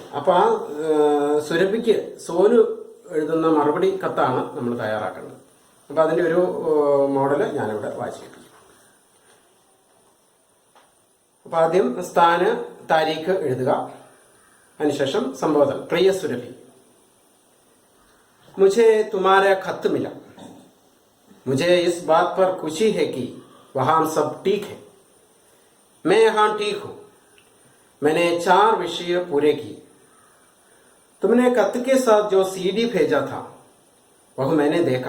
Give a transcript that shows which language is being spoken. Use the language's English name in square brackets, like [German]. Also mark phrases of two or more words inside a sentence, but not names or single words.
[Malayalam] അപ്പൊ ആ സുരഭിക്ക് സോനു എഴുതുന്ന മറുപടി കത്താണ് നമ്മൾ തയ്യാറാക്കേണ്ടത്. അപ്പൊ അതിന്റെ ഒരു മോഡല് ഞാനിവിടെ വായിച്ചിരിക്കും. അപ്പൊ ആദ്യം [Hindi] स्थान तारीख [Malayalam] എഴുതുക. അതിനുശേഷം സംബോധന. പ്രിയ സുരഭി, [Hindi] मुझे तुम्हारा खत मिला। मुझे इस बात पर खुशी है कि वहां सब ठीक है। मैं यहाँ ठीक हूं। मैंने 4 विषय पूरे किए। तुमने खत के साथ जो CD भेजा था वह मैंने देखा।